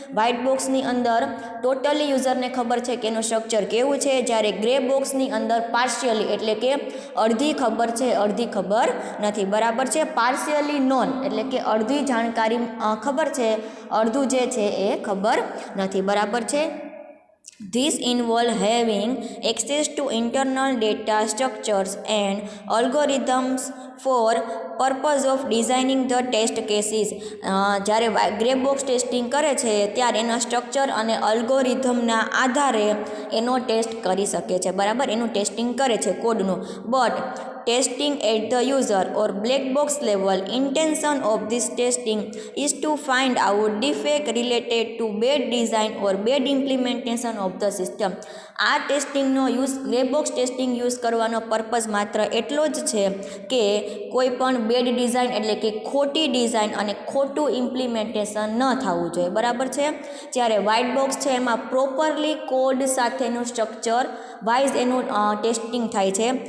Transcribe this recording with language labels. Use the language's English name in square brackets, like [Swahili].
[Gujarati] White બોક્સની અંદર totally યુઝરને ખબર છે કે એનું સ્ટ્રક્ચર કેવું છે. જ્યારે ગ્રે બોક્સની અંદર પાર્શિયલી એટલે કે અડધી ખબર છે, અડધી ખબર નથી, બરાબર છે. પાર્શિયલી નોન એટલે કે અડધી જાણકારી ખબર છે, અડધું જે છે એ ખબર નથી, બરાબર છે. [English] This involves having access to internal data structures and algorithms for purpose of designing the test cases. [Gujarati] જ્યારે ગ્રે બોક્સ ટેસ્ટિંગ કરે છે ત્યારે એના સ્ટ્રક્ચર અને અલ્ગોરિધમના આધારે એનો ટેસ્ટ કરી શકે છે, બરાબર. એનું ટેસ્ટિંગ કરે છે કોડનું. [English] But testing at the user or black box level, intention of this testing is to find out defect related to bad design or bad implementation of the system. [Gujarati] આ ટેસ્ટિંગનો use grey box testing use કરવાનો purpose માત્ર એટલો જ છે કે કોઈ પણ bed design એટલે કે ખોટી ડિઝાઇન અને ખોટું ઇમ્પ્લિમેન્ટેશન ન થવું જોઈએ, બરાબર છે. જ્યારે વ્હાઇટ બોક્સ છે એમાં પ્રોપરલી કોડ સાથેનું સ્ટ્રક્ચર વાઇઝ એનું ટેસ્ટિંગ થાય છે.